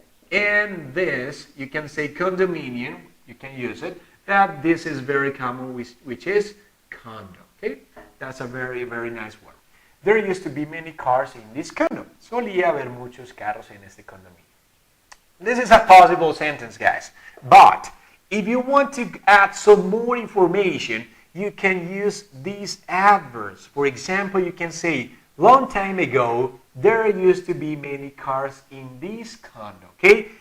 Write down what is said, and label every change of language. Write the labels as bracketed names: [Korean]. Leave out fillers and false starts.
[English] And this, you can say condominium. You can use it. That this is very common, which is condo. Okay? That's a very, very nice word. There used to be many cars in this condo. [Spanish] Solía haber muchos carros en este condominio. [English] This is a possible sentence, guys. But if you want to add some more information, you can use these adverbs. For example, you can say, long time ago, there used to be many cars in this condo. Okay?